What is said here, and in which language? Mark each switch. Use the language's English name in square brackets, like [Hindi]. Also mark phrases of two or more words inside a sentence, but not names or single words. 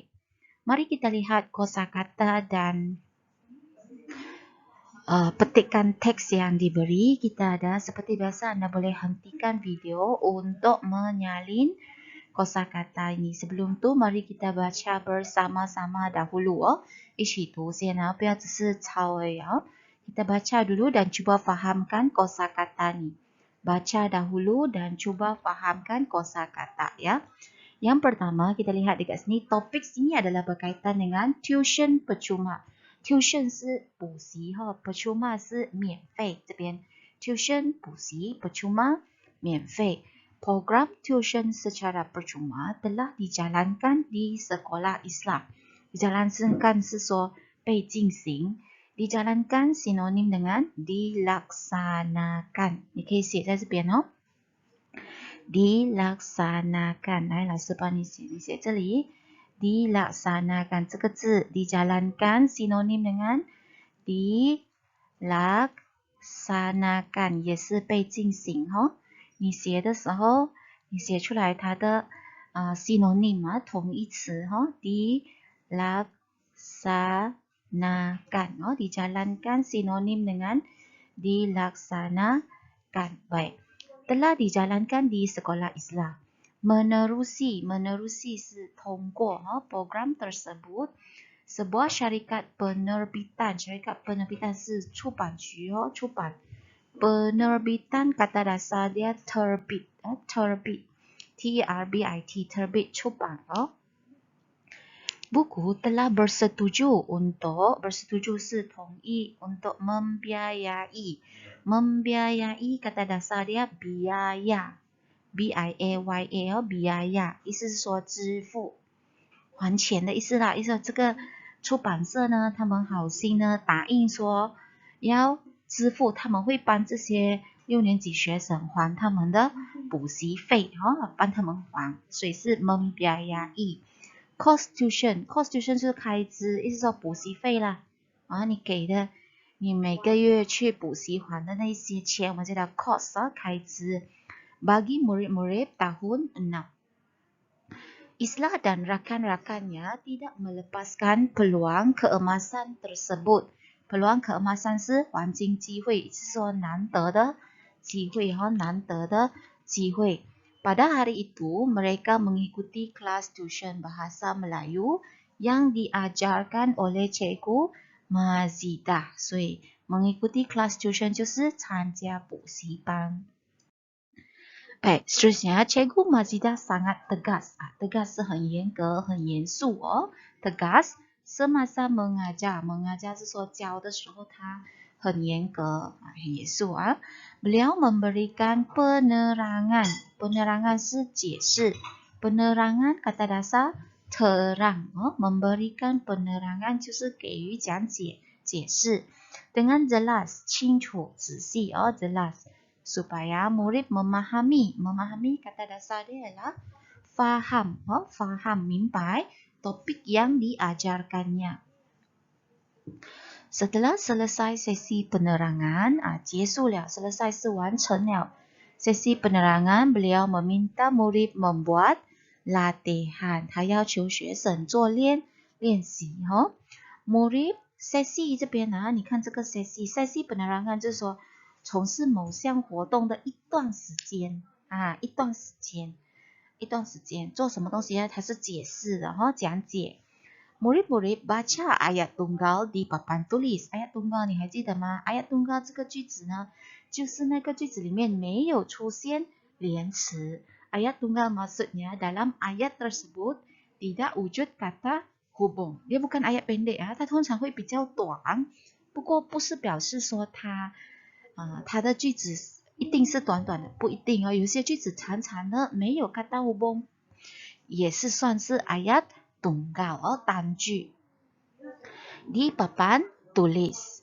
[Malay] Mari kita lihat kosakata dan petikan teks yang diberi. Kita ada seperti biasa anda boleh hentikan video untuk menyalin kosakata ini. Sebelum tu mari kita baca bersama-sama dahulu [Chinese] 一起读先不要只是抄而已 [Malay] kita baca dulu dan cuba fahamkan kosakata ni. Baca dahulu dan cuba fahamkan kosakata ya. Yang pertama kita lihat dekat sini topik sini adalah berkaitan dengan tuition percuma. Tuition [Chinese] 是补习 [Malay] percuma [Chinese] 是免费这边 [Malay] tuition 补习 percuma 免费 program tuition secara percuma telah dijalankan di sekolah Islam. [Chinese] Dijalankan 是说被进行 [Malay] dijalankan sinonim dengan dilaksanakan [Chinese] 你可以写在这边dilaksanakan 来老师帮你写你写这里dilaksanakan 这个字 [Malay] dijalankan sinonim dengan dilaksanakan [Chinese] 也是被进行你写的时候你写出来它的sinonim 同义词 [Malay] dilaksanakan dijalankan sinonim dengan dilaksanakan baik telah dijalankan di sekolah Islam menerusi [Chinese] 是通过 [Malay] program tersebut sebuah syarikat penerbitan [Chinese] 是出版局出版 [Malay] penerbitan kata dasar dia terbit terbit terbit 出版 buku telah bersetuju 是同意 untuk membiayai kata dasar dia biaya biaya biaya [Chinese] 意思是说支付还钱的意思啦意思这个出版社呢他们好心呢答应说要支付他们会帮这些6年级学生还他们的补习费帮他们还所以是 [Malay] membiayai cost tuition [Chinese] 是开支意思说补习费啦你给的你每个月去补习还的那些钱我们叫它 cost 开支 [Malay] bagi murid-murid tahun 6. Islah dan rakan-rakannya tidak melepaskan peluang keemasan tersebut. Peluang keemasan [Chinese] 是黄金机会是说难得的机会难得的机会 [Malay] Pada hari itu mereka mengikuti kelas tuition bahasa Melayu yang diajarkan oleh Cikgu Mazidah. 所以 mengikuti kelas tuition [Chinese] 就是参加补习班 [Malay] Baik, seterusnya Cikgu Mazidah sangat tegas. Tegas [Chinese] 是很严格、很严肃 [Malay] Tegas semasa mengajar. [Chinese] Mengajar 是说教的时候他很严格、很严肃 [Malay] Beliau memberikan penerangan. Penerangan [Chinese] 是解释。 [Malay] Penerangan kata dasar terang. Memberikan penerangan [Chinese] 就是给予讲解、解释。 [Malay] Dengan jelas, [Chinese] 清楚、仔细 jelas. [Malay] Supaya murid memahami kata dasar dia adalah faham 明白 topik yang diajarkannya Setelah selesai sesi penerangan, [Chinese] 结束了 [Malay] selesai [Chinese] 是完成了 [Malay] sesi penerangan, beliau meminta murid membuat latihan. [Chinese] 他要求学生做练习 [Malay] murid sesi [Chinese] 这边你看这个 [Malay] sesi penerangan [Chinese] 就是说从事某项活动的一段时间一段时间做什么东西呢？它是解释的讲解。 [Malay] Murid-murid baca ayat tunggal di papan tulis. Ayat tunggal [Chinese] 你还记得吗？ [Malay] ayat tunggal [Chinese] 这个句子呢，就是那个句子里面没有出现连词。 [Malay] Ayat tunggal maksudnya dalam ayat tersebut tidak wujud kata hubung. Dia bukan ayat pendek [Chinese] 它通常会比较短，不过不是表示说它的句子一定是短短的，不一定有些句子长长的没有 [Malay] kata hubung， [Chinese] 也是算是 [Malay] ayat tunggal [Chinese] 单句。 [Malay] Di papan tulis.